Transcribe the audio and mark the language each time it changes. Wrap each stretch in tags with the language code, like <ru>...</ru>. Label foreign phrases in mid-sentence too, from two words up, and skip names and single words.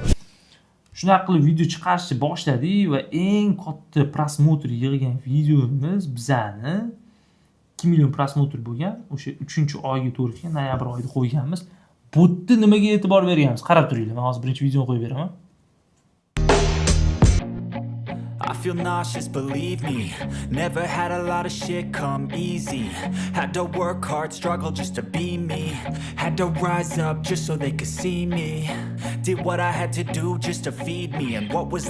<uz>Shunaqa qilib video chiqarishni boshladik va eng katta prosmotr yig'gan videomiz bizani 2 million prosmotr bo'lgan. O'sha 3-oyga to'g'ri kelgan, noyabr oyida qo'yganmiz. Bu yerda nimaga e'tibor berganmiz? Qarab turinglar. Men hozir birinchi videoni qo'yib beraman.</uz> <en>I feel nauseous, believe me. Never had a lot of shit come easy. Had to work hard, struggle just to be me. Had to rise up just so they could see me. Did what I had to do just to feed me, and what was</en>